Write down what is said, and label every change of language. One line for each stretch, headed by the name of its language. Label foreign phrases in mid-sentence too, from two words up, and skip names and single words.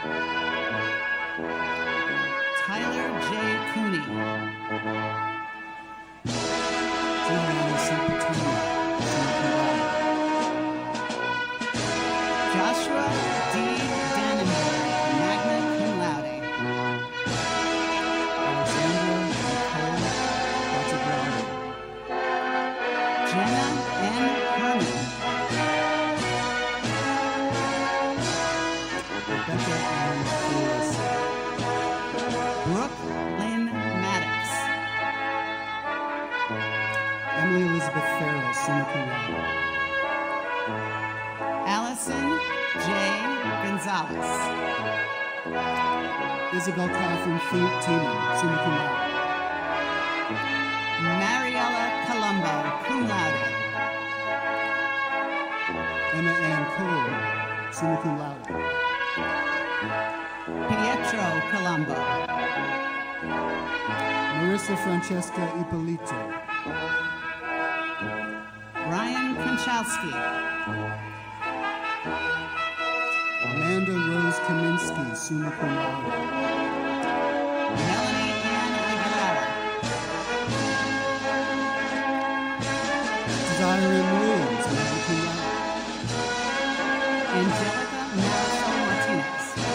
English: Tyler J. Cooney. Juliana C. Patino,
Latin: summa cum laude.
English: Joshua D. Dannenberg,
Latin: magna cum laude.
English: Alexandra Nicole Battagrande. Jenna N. Herman. Rebecca Ann Lewis. Brooke Lynn Maddox. Emily Elizabeth Farrell,
Latin: summa cum laude.
English: Allison J. Gonzalez. Isabel Catherine Tiemann,
Latin: summa cum laude.
English: Mariella Colombo,
Latin: cum laude.
English: Emma Ann Cole,
Latin: summa cum laude.
English: Pietro Colombo. Marissa Francesca Ippolito. Ryan Konchowski. Amanda Rose Kaminsky,
Latin: summa cum laude.
English: Melanie Ann Aguilera. Desire M. Williams,
Latin: magna cum laude.
English: Angelica Marisol Martinez.